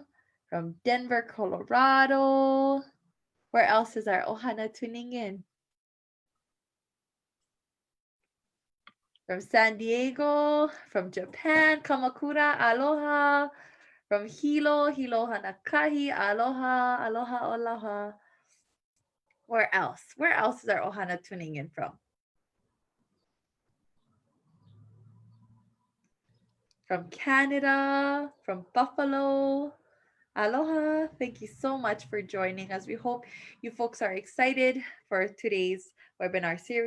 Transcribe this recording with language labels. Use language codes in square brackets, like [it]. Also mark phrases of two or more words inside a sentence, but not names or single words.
[en] From Denver, Colorado. Where else is our Ohana tuning in? From San Diego, from Japan, Kamakura, aloha. From Hilo, Hilo Hanakahi, aloha, aloha, aloha. Where else? Where else is our Ohana tuning in from? From Canada, from Buffalo. Aloha. Thank you so much for joining us. We hope you folks are excited for today's webinar series.